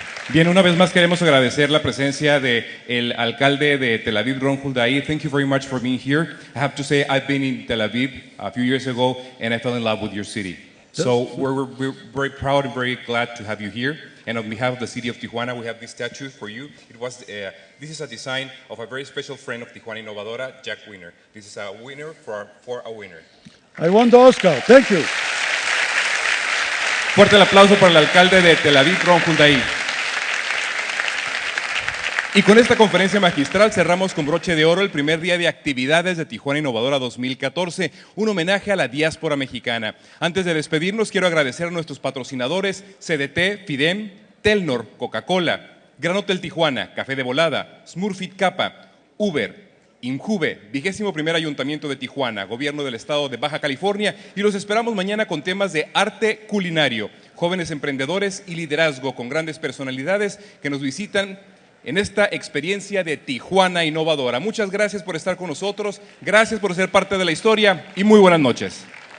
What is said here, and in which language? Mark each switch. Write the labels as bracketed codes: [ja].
[es] Bien, una vez más queremos agradecer la presencia del alcalde de Tel Aviv, Ron Huldaí. [en] Thank you very much for being here. I have to say, I've been in Tel Aviv a few years ago, and I fell in love with your city. So we're very proud and very glad to have you here. And on behalf of the city of Tijuana, we have this statue for you. This is a design of a very special friend of Tijuana Innovadora, Jack Wiener. This is a winner for a winner. I won the Oscar. Thank you. [es] Fuerte el aplauso para el alcalde de Tel Aviv, Ron Huldaí. Y con esta conferencia magistral cerramos con broche de oro el primer día de actividades de Tijuana Innovadora 2014, un homenaje a la diáspora mexicana. Antes de despedirnos, quiero agradecer a nuestros patrocinadores CDT, Fidem, Telnor, Coca-Cola, Gran Hotel Tijuana, Café de Volada, Smurfit Kappa, Uber, Injuve, 21º Ayuntamiento de Tijuana, Gobierno del Estado de Baja California, y los esperamos mañana con temas de arte culinario, jóvenes emprendedores y liderazgo con grandes personalidades que nos visitan en esta experiencia de Tijuana Innovadora. Muchas gracias por estar con nosotros, gracias por ser parte de la historia y muy buenas noches.